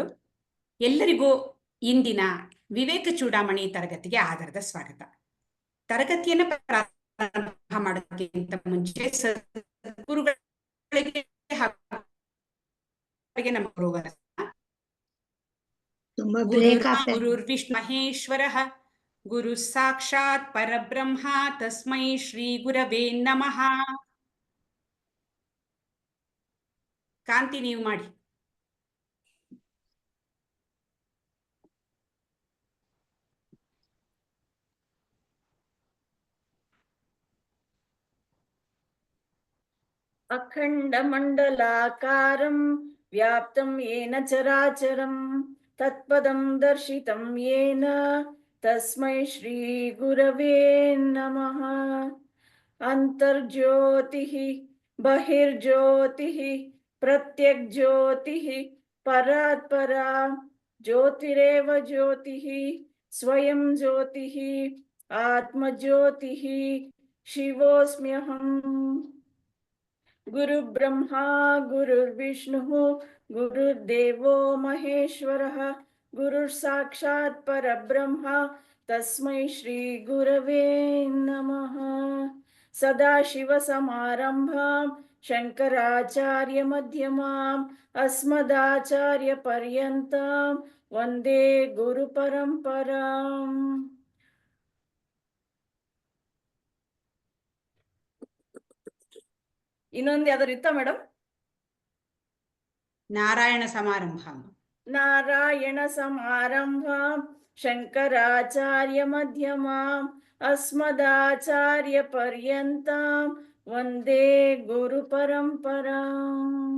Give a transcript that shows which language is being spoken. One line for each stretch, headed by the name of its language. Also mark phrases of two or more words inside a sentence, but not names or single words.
Kannada: ಎಲ್ಲರಿಗೂ ಇಂದಿನ ವಿವೇಕ ಚೂಡಾಮಣಿ ತರಗತಿಗೆ ಆಧಾರದ ಸ್ವಾಗತ. ತರಗತಿಯನ್ನು ಪ್ರಾರಂಭ ಮಾಡೋದಕ್ಕಿಂತ ಮುಂಚೆ ಸದ್ಗುರುಗಳಿಗೆ ನಮ್ಮ
Sanskrit: ಗುರುರ್ವಿಷ್ಣು ಮಹೇಶ್ವರಃ ಗುರು ಸಾಕ್ಷಾತ್ ಪರಬ್ರಹ್ಮ ತಸ್ಮೈ ಶ್ರೀ ಗುರವೇ ನಮಃ.
Kannada: ಕಾಂತಿ ನೀವು ಮಾಡಿ.
Sanskrit: ಅಖಂಡ ಮಂಡಲಾಕಾರಂ ವ್ಯಾಪ್ತಂ ಯೇನ ಚರಾಚರಂ ತತ್ಪದಂ ದರ್ಶಿತಂ ಯೇನ ತಸ್ಮೈ ಶ್ರೀ ಗುರವೇ ನಮಃ. ಅಂತರ್ಜ್ಯೋತಿಃ ಬಹಿರ್ಜ್ಯೋತಿಃ ಪ್ರತ್ಯಗ್ಜ್ಯೋತಿಃ ಪರಾತ್ ಪರಾ ಜ್ಯೋತಿರೇವ ಜ್ಯೋತಿಃ ಸ್ವಯಂ ಜ್ಯೋತಿಃ ಆತ್ಮಜ್ಯೋತಿಃ ಶಿವೋಸ್ಮ್ಯಹಂ. ಗುರು ಬ್ರಹ್ಮ ಗುರುರ್ವಿಷ್ಣು ಗುರುರ್ದೇವೋ ಮಹೇಶ್ವರಃ ಗುರುರ್ ಸಾಕ್ಷಾತ್ ಪರಬ್ರಹ್ಮ ತಸ್ಮೈ ಶ್ರೀ ಗುರವೇ ನಮಃ. ಸದಾಶಿವ ಸಮಾರಂಭಾಂ ಶಂಕರಾಚಾರ್ಯ ಮಧ್ಯಮಾಂ ಅಸ್ಮದಾಚಾರ್ಯ ಪರ್ಯಂತಾಂ ವಂದೇ ಗುರು ಪರಂಪರಾಂ.
Kannada: ಇನ್ನೊಂದು ಯಾವ್ದಾರು ಇತ್ತ ಮೇಡಮ್?
Sanskrit: ನಾರಾಯಣ ಸಮಾರಂಭ. ನಾರಾಯಣ ಸಮಾರಂಭ ಶಂಕರಾಚಾರ್ಯ ಮಧ್ಯಮಾಂ ಅಸ್ಮದಾಚಾರ್ಯ ಪರ್ಯಂತಾಂ ವಂದೇ ಗುರು ಪರಂಪರಾಂ.